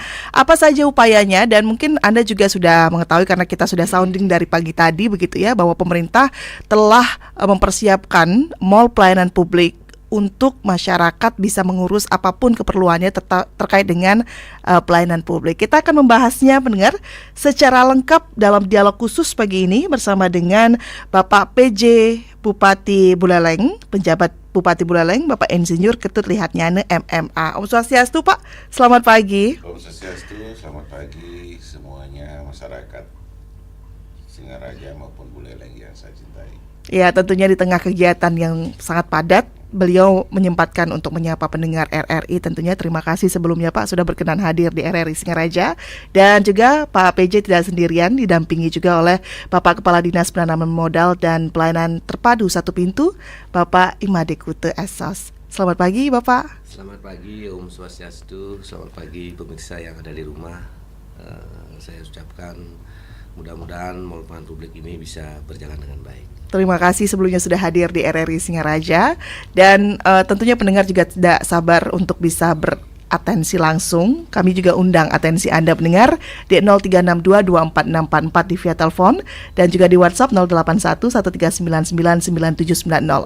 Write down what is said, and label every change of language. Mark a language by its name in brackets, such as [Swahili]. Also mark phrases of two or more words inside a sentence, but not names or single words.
[Indonesian] Apa saja upayanya, dan mungkin Anda juga sudah mengetahui karena kita sudah sounding dari pagi tadi begitu ya, bahwa pemerintah telah mempersiapkan mall pelayanan publik untuk masyarakat bisa mengurus apapun keperluannya terkait dengan pelayanan publik. Kita akan membahasnya pendengar secara lengkap dalam dialog khusus pagi ini bersama dengan Bapak PJ Bupati Buleleng, penjabat Bupati Buleleng, Bapak Insinyur Ketut Lihatnyane MMA. [Balinese] Om Swastiastu [Indonesian] Pak, selamat pagi. [Balinese] Om Swastiastu, [Indonesian] selamat pagi semuanya masyarakat Singaraja maupun Buleleng yang saya cintai. Ya, tentunya di tengah kegiatan yang sangat padat, beliau menyempatkan untuk menyapa pendengar RRI. Tentunya terima kasih sebelumnya Pak sudah berkenan hadir di RRI Singaraja. Dan juga Pak PJ tidak sendirian, didampingi juga oleh Bapak Kepala Dinas Penanaman Modal dan Pelayanan Terpadu Satu Pintu, Bapak Imade Kute Esos. Selamat pagi Bapak. Selamat pagi [Balinese] Om Swastiastu, [Indonesian] selamat pagi pemirsa yang ada di rumah. Saya ucapkan mudah-mudahan mall pelayanan publik ini bisa berjalan dengan baik. Terima kasih sebelumnya sudah hadir di RRI Singaraja. Dan tentunya pendengar juga tidak sabar untuk bisa beratensi langsung. Kami juga undang atensi Anda pendengar di 0362246444 di via telepon, dan juga di WhatsApp 081139999790.